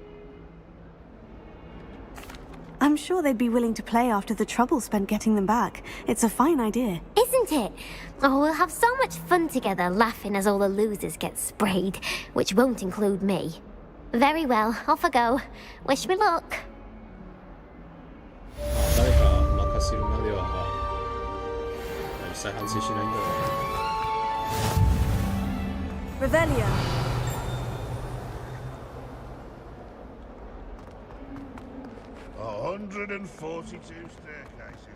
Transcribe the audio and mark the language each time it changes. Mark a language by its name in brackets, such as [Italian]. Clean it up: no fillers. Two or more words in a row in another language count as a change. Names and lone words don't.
[English] I'm sure they'd be willing to play after the trouble spent getting them back. It's a fine idea. Isn't it? Oh, we'll have so much fun together laughing as all the losers get sprayed, which won't include me. Very well, off I go. Wish me luck. [Japanese] 誰か任せるまでは一切反省しないんだよ。 [English] Revelio. Oh, 142 staircases.